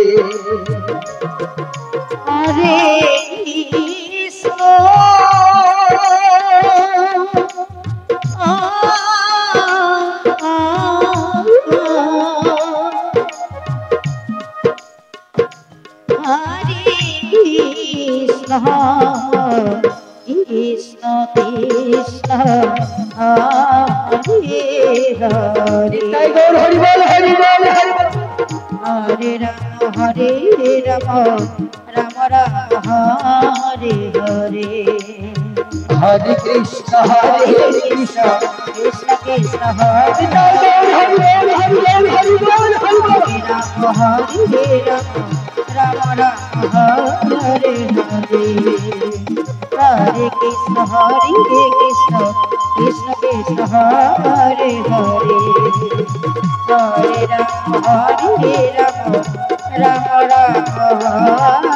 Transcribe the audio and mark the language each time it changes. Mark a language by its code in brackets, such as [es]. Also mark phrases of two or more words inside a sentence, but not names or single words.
[sa] हरे कृष्ण, हरे कृष्ण, कृष्ण कृष्ण, हरे हरे. [bn] নিতাই গৌর হরি বল হরি বল হরি বল [sa] हरे राम, राम राम, हरे हरे, হরে কৃষ্ণ কৃষ্ণ कृष्ण कृष्ण, हरे [bn] নিতাই গৌর হরি বল হরি বল হরি বল হরি বল [sa] राम, राम राम, हरे हरे, हरे कृष्ण, कृष्ण कृष्ण, हरे हरे, हरे राम, राम राम,